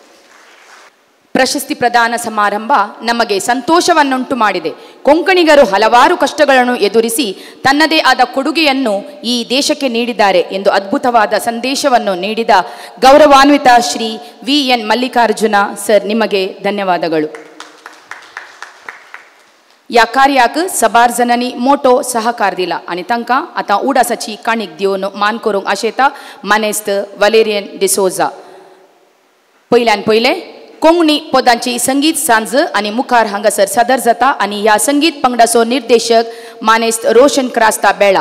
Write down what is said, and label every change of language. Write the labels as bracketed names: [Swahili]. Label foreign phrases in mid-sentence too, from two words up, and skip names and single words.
[Kannada] ಪ್ರಶಸ್ತಿ ಪ್ರದಾನ ಸಮಾರಂಭ ನಮಗೆ ಸಂತೋಷವನ್ನುಂಟು ಮಾಡಿದೆ. ಕೊಂಕಣಿಗರು ಹಲವಾರು ಕಷ್ಟಗಳನ್ನು ಎದುರಿಸಿ ತನ್ನದೇ ಆದ ಕೊಡುಗೆಯನ್ನು ಈ ದೇಶಕ್ಕೆ ನೀಡಿದ್ದಾರೆ ಎಂದು ಅದ್ಭುತವಾದ ಸಂದೇಶವನ್ನು ನೀಡಿದ ಗೌರವಾನ್ವಿತ ಶ್ರೀ VN ಮಲ್ಲಿಕಾರ್ಜುನ ಸರ್, ನಿಮಗೆ ಧನ್ಯವಾದಗಳು. [Konkani] या कार्याक सबार जणांनी मोठो सहकार दिला आणि तांकां आतां उडासाची काणीक दिवन मान करूंक आशेता मानेस्त वलेरियन डिसोजा. पयल्यान पयले कोंकणी पदांची संगीत सांज आनी मुखार हांगासर सादर जाता आनी ह्या संगीत पंगडाचो निर्देशक मानेस्त रोशन क्रास्ता बेळा.